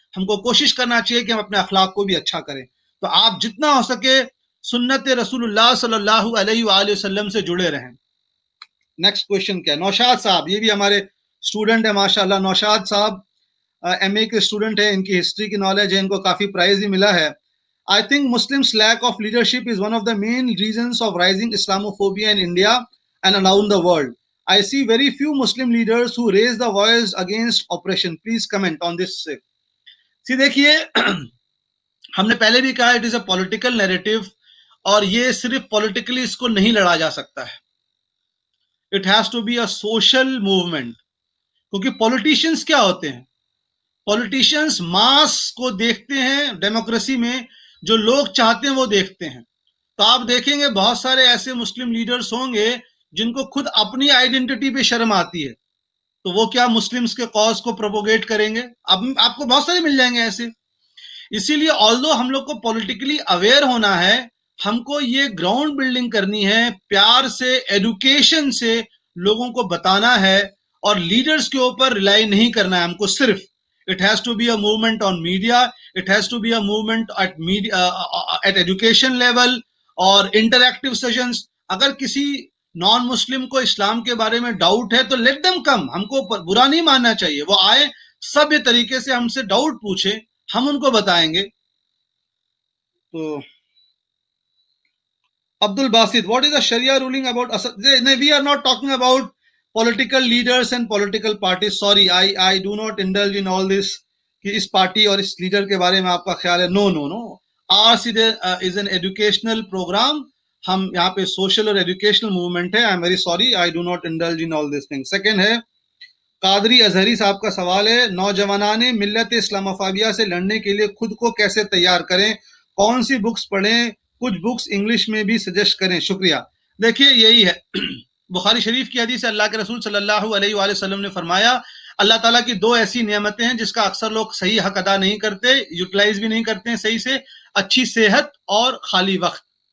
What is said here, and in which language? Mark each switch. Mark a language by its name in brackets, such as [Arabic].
[Urdu] ہم کو کوشش کرنا چاہیے کہ ہم اپنے اخلاق کو بھی اچھا کریں. تو آپ جتنا ہو سکے سنت رسول اللہ صلی اللہ علیہ وآلہ وسلم سے جڑے رہیں. نیکسٹ کوشچن کیا؟ نوشاد صاحب، یہ بھی ہمارے اسٹوڈنٹ ہیں ماشاءاللہ. نوشاد صاحب ایم اے کے اسٹوڈنٹ ہیں، ان کی ہسٹری کی نالج ہے، ان کو کافی پرائز بھی ملا ہے. [English] I think Muslims' lack of leadership is one of the main reasons of rising Islamophobia in India and around the world. I see very few Muslim leaders who raise the voice against oppression. Please comment on this. [Urdu] See, دیکھیے ہم نے پہلے بھی کہا [English] it is a political narrative, [Urdu] اور یہ صرف politically اس کو نہیں لڑا جا سکتا ہے. [English] It has to be a social movement. [Urdu] کیونکہ پولیٹیشینس کیا ہوتے ہیں؟ پولیٹیشینس ماس کو دیکھتے ہیں. ڈیموکریسی میں جو لوگ چاہتے ہیں وہ دیکھتے ہیں. تو آپ دیکھیں گے بہت سارے ایسے مسلم لیڈرز ہوں گے جن کو خود اپنی آئیڈینٹی پہ شرم آتی ہے، تو وہ کیا مسلمز کے کاز کو پروپوگیٹ کریں گے؟ آپ کو بہت سارے مل جائیں گے ایسے. اسی لیے آلدو ہم لوگ کو پولیٹیکلی اویئر ہونا ہے، ہم کو یہ گراؤنڈ بلڈنگ کرنی ہے، پیار سے، ایڈوکیشن سے لوگوں کو بتانا ہے، اور لیڈرز کے اوپر ریلائی نہیں کرنا ہے ہم کو صرف. [English] It has to be a movement on media. It has to be a movement at media, at education level اور interactive sessions. [Urdu] اگر کسی نان مسلم کو اسلام کے بارے میں ڈاؤٹ ہے تو [English] let them come. [Urdu] ہم کو برا نہیں ماننا چاہیے، وہ آئے سب طریقے سے ہم سے ڈاؤٹ پوچھے، ہم ان کو بتائیں گے. [English] تو Abdul Basit, what is the Sharia ruling about Assad? We are not talking about political leaders and political parties. Sorry, I do not indulge in all this [Urdu] کہ اس پارٹی اور اس لیڈر کے بارے میں آپ کا خیال ہے. [English] No. Ours is an educational program. [Urdu] ہم یہاں پہ سوشل اور ایجوکیشنل موومنٹ ہے. [English] I am very sorry, I do not indulge in all these things. [Urdu] Second ہے قادری اظہری صاحب کا سوال ہے، نوجوانان ملت اسلاموفوبیا سے لڑنے کے لیے خود کو کیسے تیار کریں؟ کون سی بکس پڑھیں؟ کچھ بکس انگلش میں بھی سجیسٹ کریں. شکریہ. دیکھیے یہی ہے بخاری شریف کی حدیث ہے، اللہ کے رسول صلی اللہ علیہ وآلہ وسلم نے فرمایا اللہ تعالیٰ کی دو ایسی نعمتیں ہیں جس کا اکثر لوگ صحیح حق ادا نہیں کرتے، یوٹیلائز بھی نہیں کرتے ہیں صحیح سے، اچھی صحت اور خالی وقت.